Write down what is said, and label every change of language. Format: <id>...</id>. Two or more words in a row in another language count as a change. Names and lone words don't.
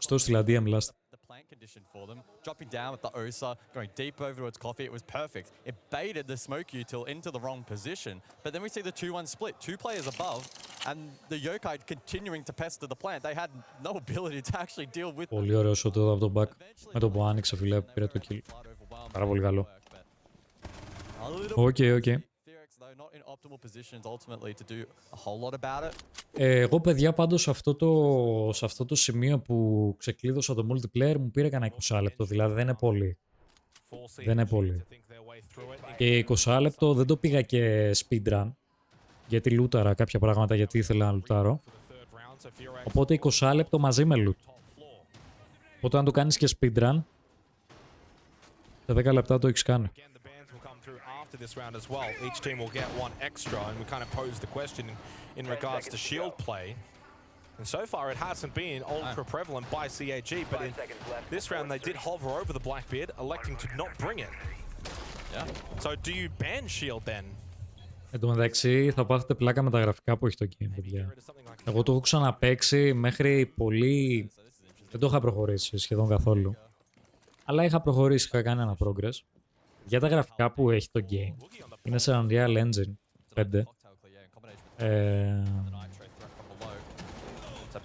<el>Στο στείλα</el> <en>DM last. The plant condition for them, dropping down with the Osa, going deep over towards coffee. It was perfect. It baited the smoke util into the wrong position. But then we see the 2-1 split, 2 players above, and the Yokai continuing to pester the plant. They had no ability to actually deal with.</en> <el>Πολύ ωραίο shot εδώ από τον back. Με το που άνοιξε, φίλε, πήρε το kill. Πάρα πολύ καλό. Οκ. Εγώ, παιδιά, πάντως σε αυτό το σημείο που ξεκλείδωσα το multiplayer μου πήρε κανένα 20 λεπτό, δηλαδή δεν είναι πολύ. Και 20 λεπτό δεν το πήγα και speedrun, γιατί λούταρα κάποια πράγματα, γιατί ήθελα να λουτάρω. Οπότε 20 λεπτό μαζί με loot. Οπότε αν το κάνεις και speedrun, σε 10 λεπτά το έχεις κάνει.</el> <en>After this round as well, each team will get one extra, and we kind of pose the question in regards to shield play. And so far, it hasn't been ultra prevalent by CAG, but in this round, they did hover over the Blackbeard, electing to not bring it. Yeah. So, do you ban shield then?</en> <el>Εν τω μεταξύ, θα πάθετε πλάκα με τα γραφικά που έχει το game, παιδιά. Εγώ το έχω ξαναπαίξει μέχρι πολύ. Δεν το είχα προχωρήσει σχεδόν καθόλου. Αλλά είχα προχωρήσει, είχα κάνει ένα progress. Για τα γραφικά που έχει το game, είναι σε Unreal Engine 5.</el>